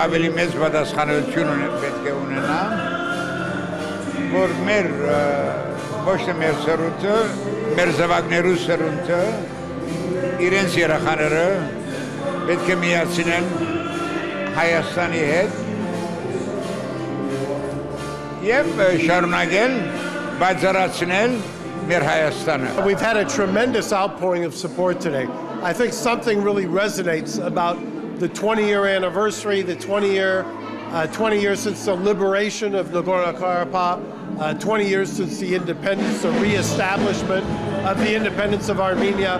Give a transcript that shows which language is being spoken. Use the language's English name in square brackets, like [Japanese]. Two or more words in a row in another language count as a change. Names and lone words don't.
[Armenian] ավելի մեծ պատասխանատվություն պետք է ունենա, որ մեր ոչ թե մեր սերունդը, մեր զավակներու սերունդը, իրենց երեխաները պետք է միացնեն Հայաստանի հետ և շարունակել, բացառացնել մեր Հայաստանը։ [English] We've had a tremendous outpouring of support today. I think something really resonates about the 20-year anniversary, the 20 years since the liberation of Nagorno-Karabakh, 20 years since the independence, the reestablishment of the independence of Armenia.